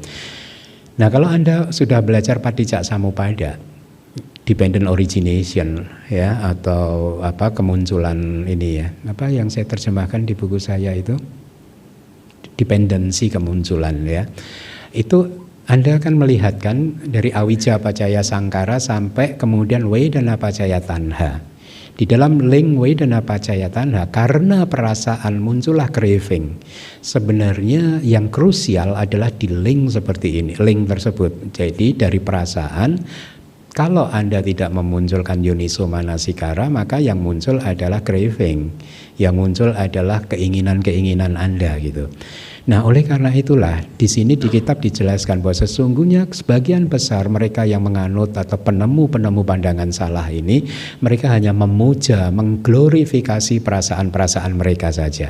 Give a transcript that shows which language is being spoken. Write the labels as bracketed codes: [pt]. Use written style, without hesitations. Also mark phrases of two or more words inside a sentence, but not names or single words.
[id] Nah, kalau Anda sudah belajar Paticcasamuppada, [en] dependent origination [id] ya, atau apa kemunculan ini ya, apa yang saya terjemahkan di buku saya itu dependensi kemunculan ya, itu Anda akan melihatkan dari [pi] awija pacaya sangkara [id] sampai kemudian [pi] vedana pacaya tanha. [id] Di dalam link [pi] vedana pacaya tanha, [id] karena perasaan muncullah craving, sebenarnya yang krusial adalah di link seperti ini, link tersebut. Jadi dari perasaan, kalau Anda tidak memunculkan [pi] yoniso manasikara, [id] maka yang muncul adalah craving, yang muncul adalah keinginan-keinginan Anda gitu. Nah, oleh karena itulah di sini di kitab dijelaskan bahwa sesungguhnya sebagian besar mereka yang menganut atau penemu-penemu pandangan salah ini, mereka hanya memuja, mengglorifikasi perasaan-perasaan mereka saja.